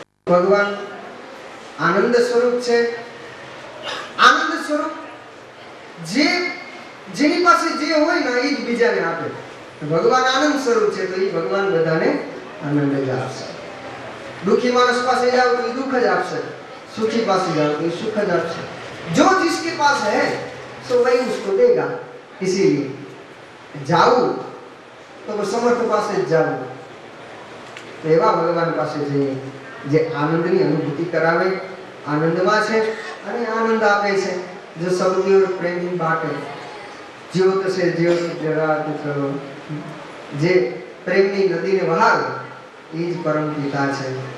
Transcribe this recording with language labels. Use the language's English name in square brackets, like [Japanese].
[Gujarati] ભગવાન આનંદ સ્વરૂપ છે. આનંદ સ્વરૂપ જેની પાસે જે હોય ને એ જ બીજાને આપે. ભગવાન આનંદ સ્વરૂપ છે, તો એ ભગવાન બધાને આનંદ જ આપશે. દુઃખી માણસ પાસે જાઓ તો એ દુઃખ જ આપશે, સુખી પાસે [Hindi] जाओ तो सुख [Gujarati] જ આપશે. [Hindi] जो जिसके पास है सो वही उसको देगा. इसीलिए जाऊं तो समर्थ [Gujarati] પાસે જ જાવું. તો એવા ભગવાન પાસે જઈએ જે આનંદની અનુભૂતિ કરાવે, આનંદમાં છે અને આનંદ આપે છે. જો સબકી ઓર પ્રેમની બાટે જ્યોત છે જ્યોત જગાત કરો, જે પ્રેમની નદીને વહાવે એ જ પરમ પિતા છે.